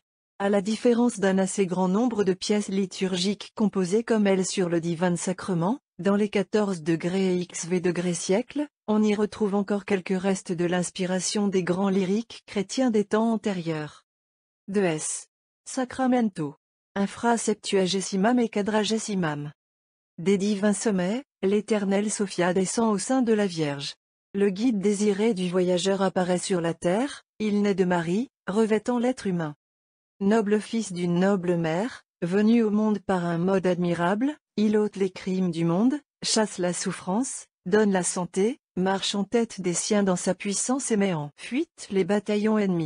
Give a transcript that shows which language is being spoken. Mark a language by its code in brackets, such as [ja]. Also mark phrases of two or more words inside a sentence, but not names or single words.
[fr] À la différence d'un assez grand nombre de pièces liturgiques composées comme elles sur le divin sacrement, dans les 14 degrés et XV siècles, on y retrouve encore quelques restes de l'inspiration des grands lyriques chrétiens des temps antérieurs. [la] De S. Sacramento. Infra septuagesimam et quadragesimam. [fr] Des divins sommets, l'éternel Sophia descend au sein de la Vierge. Le guide désiré du voyageur apparaît sur la terre, il naît de Marie, revêtant l'être humain. Noble fils d'une noble mère, venu au monde par un mode admirable, il ôte les crimes du monde, chasse la souffrance, donne la santé, marche en tête des siens dans sa puissance et met en fuite les bataillons ennemis.